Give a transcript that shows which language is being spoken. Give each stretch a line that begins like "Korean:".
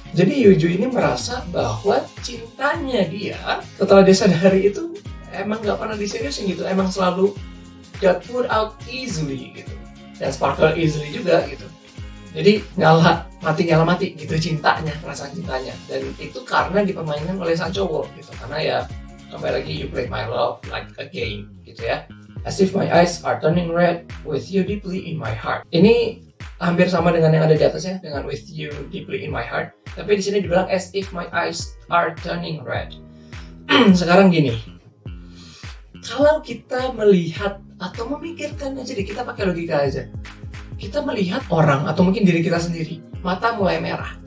Indonesian: Jadi Yuju ini merasa bahwa cintanya dia setelah dia sadari itu emang gak pernah diseriusin gitu, emang selalu
English: got put out easily
Indonesian: gitu, dan
English: sparkle easily
Indonesian: juga gitu. Jadi nyala mati gitu cintanya, perasaan cintanya, dan itu karena dipermainkan oleh sang cowok gitu. Karena ya kembali lagi,
English: you play my love like a game
Indonesian: gitu ya.
English: As if my eyes are turning red with you deeply in my heart.
Indonesian: Ini hampir sama dengan yang ada di atasnya, dengan
English: with you deeply in my heart.
Indonesian: Tapi di sini dibilang
English: as if my eyes are turning red.
Indonesian: Sekarang gini, kalau kita melihat atau memikirkan aja deh, kita pakai logika aja. Kita melihat orang atau mungkin diri kita sendiri, mata mulai merah.